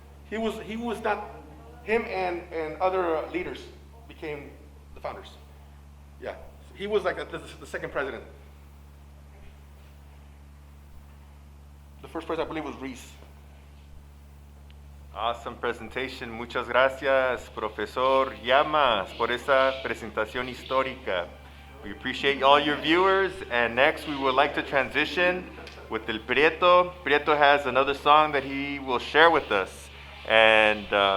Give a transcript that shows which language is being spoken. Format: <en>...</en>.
<en>He was not, him and other leaders became the founders. Yeah, he was like the second president. The first president, I believe, was Reese. Awesome presentation.</en> <es>Muchas gracias, Profesor Llamas, por esa presentación histórica.</es> <en>We appreciate all your viewers, and next we would like to transition with El Prieto. Prieto has another song that he will share with us. And</en>